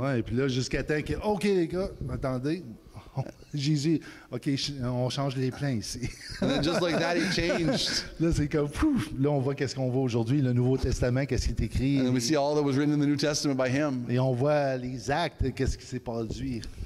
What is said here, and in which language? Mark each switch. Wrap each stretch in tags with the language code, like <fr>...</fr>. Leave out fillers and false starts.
<fr>Ouais, et puis là, jusqu'à temps que, OK, les gars, attendez. Jésus, OK, on change les plans ici.</fr> <en>And then just like that, he changed.</en> <fr>Là, c'est comme, pouf, là, on voit qu'est-ce qu'on voit aujourd'hui, le Nouveau Testament, qu'est-ce qui est écrit.</fr> <en>And then we see all that was written in the New Testament by him.</en> <fr>Et on voit les actes, qu'est-ce qui s'est produit.</fr>